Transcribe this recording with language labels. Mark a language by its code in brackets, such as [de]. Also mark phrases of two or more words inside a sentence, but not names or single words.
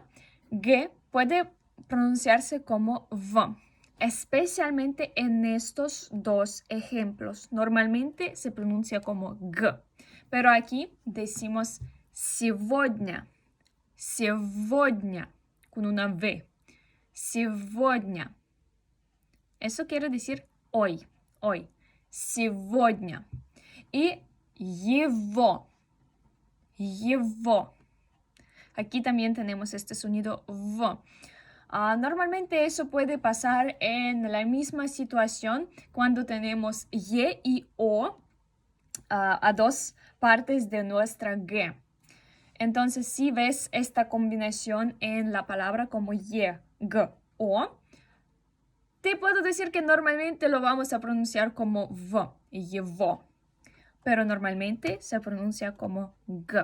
[es] G puede pronunciarse como V, especialmente en estos dos ejemplos. Normalmente se pronuncia como G, pero aquí decimos [ru] сегодня, сегодня, [es] con una V. [ru] Сегодня. [es] Eso quiere decir hoy, hoy. [ru] Сегодня. Y его, его. [es] Aquí también tenemos este sonido V. Normalmente eso puede pasar en la misma situación cuando tenemos Y y O a dos partes de nuestra G. Entonces, si ves esta combinación en la palabra como Y, G, O, te puedo decir que normalmente lo vamos a pronunciar como V, его, pero normalmente se pronuncia como G.